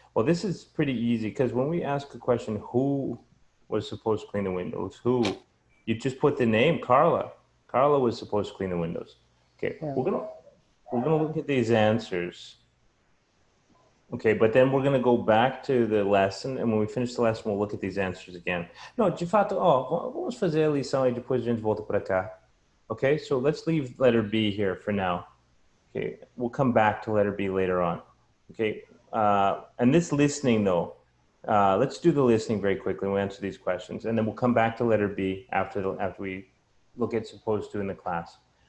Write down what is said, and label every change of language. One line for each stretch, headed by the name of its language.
English: Well, this is pretty easy because when we ask a question, who was supposed to clean the windows? Who? You just put the name, Carla. Carla was supposed to clean the windows. Okay, we're gonna look at these answers. Okay, but then we're gonna go back to the lesson, and when we finish the lesson, we'll look at these answers again.
Portuguese: No, de fato, vamos fazer a lição e depois a gente volta para cá.
English: Okay, so let's leave letter B here for now. Okay, we'll come back to letter B later on. Okay, and this listening though, let's do the listening very quickly. We'll answer these questions, and then we'll come back to letter B after we look at supposed to in the class.